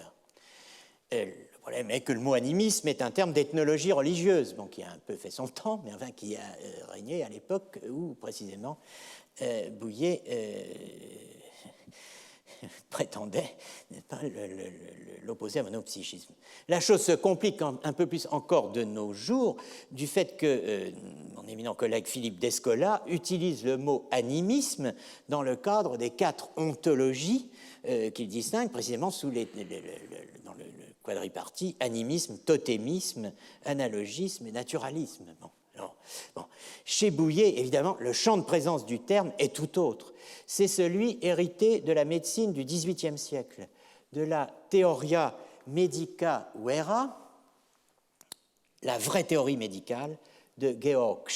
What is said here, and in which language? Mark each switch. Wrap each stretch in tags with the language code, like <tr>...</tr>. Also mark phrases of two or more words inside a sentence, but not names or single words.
<fr>Le problème est que le mot animisme est un terme d'ethnologie religieuse, bon, qui a un peu fait son temps, mais enfin qui a régné à l'époque où, précisément, Bouillet prétendait l'opposer à monopsychisme. La chose se complique un peu plus encore de nos jours du fait que mon éminent collègue Philippe Descola utilise le mot animisme dans le cadre des 4 ontologies qu'il distingue précisément dans le quadripartie animisme, totémisme, analogisme et naturalisme. Bon. Chez Bouillet, évidemment, le champ de présence du terme est tout autre. C'est celui hérité de la médecine du XVIIIe siècle, de la Theoria Medica Vera, la vraie théorie médicale de Georg</fr>